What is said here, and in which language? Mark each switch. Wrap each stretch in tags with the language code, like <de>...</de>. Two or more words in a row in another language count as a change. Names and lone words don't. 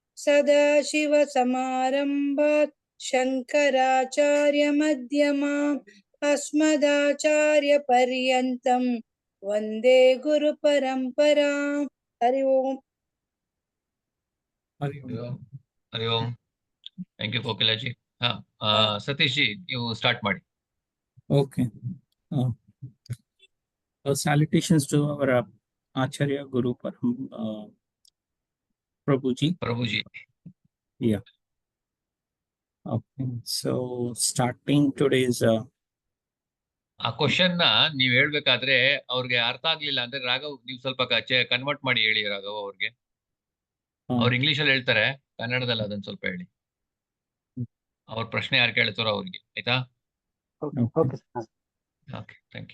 <sa>सदाशिवसमारम्भात् शङ्कराचार्यमध्यमाम् अस्मदाचार्यपर्यन्तं वन्दे गुरुपरम्पराम् हरि ओम् ಹರಿ ಓಂ.</sa> <en>thank you ಕೋಕಿಲಾಜಿ.</en> <kn>ಸತೀಶ್ ಜಿ, ನೀವು ಸ್ಟಾರ್ಟ್ ಮಾಡಿ.</kn> <en>Okay. Salutations to our Acharya Guru Prabhuji. ಪ್ರಭುಜಿ. Yeah. Okay. So starting today's</en> <kn>ಆ ಕ್ವಶನ್ ನ ನೀವ್ ಹೇಳ್ಬೇಕಾದ್ರೆ ಅವ್ರಿಗೆ ಅರ್ಥ ಆಗ್ಲಿಲ್ಲ ಅಂದ್ರೆ ರಾಘವ್ ನೀವು ಸ್ವಲ್ಪ ಕನ್ವರ್ಟ್ ಮಾಡಿ ಹೇಳಿ ರಾಘವ್ ಅವ್ರಿಗೆ. ಅವ್ರು ಇಂಗ್ಲಿಷ್ ಅಲ್ಲಿ ಹೇಳ್ತಾರೆ, ಕನ್ನಡದಲ್ಲಿ ಅದನ್ನ ಸ್ವಲ್ಪ ಹೇಳಿ. ಅವ್ರ ಪ್ರಶ್ನೆ ಯಾರು ಕೇಳ್ತಾರೋ ಅವ್ರಿಗೆ, ಆಯ್ತಾ?</kn> <en>okay, thank you.</en>